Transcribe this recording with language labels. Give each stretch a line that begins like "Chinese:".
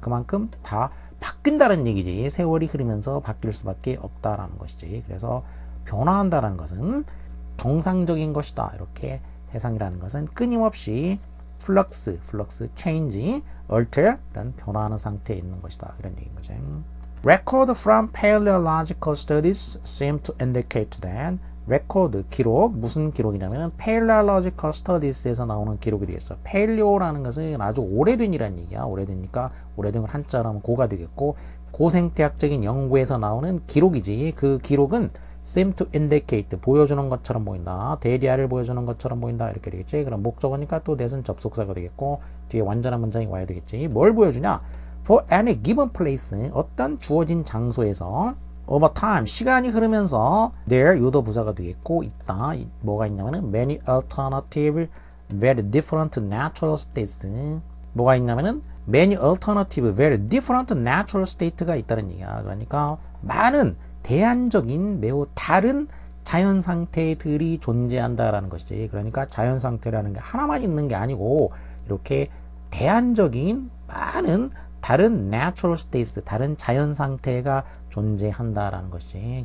Korean: 그만큼 다 바뀐다는 얘기지. 세월이 흐르면서 바뀔 수밖에 없다라는 것이지. 그래서 변화한다는 것은 정상적인 것이다. 이렇게 세상이라는 것은 끊임없이 플럭스, change, alter, 이런 변화하는 상태에 있는 것이다. 이런 얘기인 거죠.
English: Record from paleological studies seem to indicate that.
Korean: record, 기록, 무슨 기록이냐면 paleological studies에서 나오는 기록이 되겠어. paleo라는 것은 아주 오래된이라는 얘기야. 오래되니까 오래된 걸 한자로 하면 고가 되겠고, 고생태학적인 연구에서 나오는 기록이지. 그 기록은
English: seem to indicate,
Korean: 보여주는 것처럼 보인다. 대리아를 보여주는 것처럼 보인다. 이렇게 되겠지. 그럼 목적어니까 또 that은 접속사가 되겠고, 뒤에 완전한 문장이 와야 되겠지. 뭘 보여주냐?
English: For any given place,
Korean: 어떤 주어진 장소에서
English: over time,
Korean: 시간이 흐르면서 there, 유도 부사가 되겠고, 있다. 뭐가 있냐면은
English: many alternative, very different natural states.
Korean: 뭐가 있냐면은
English: many alternative, very different natural state가
Korean: 있다는 얘기야. 그러니까 많은 대안적인 매우 다른 자연 상태들이 존재한다라는 것이지. 그러니까 자연 상태라는 게 하나만 있는 게 아니고 이렇게 대안적인 많은 다른
English: natural states,
Korean: 다른 자연 상태가 존재한다라는 것이지.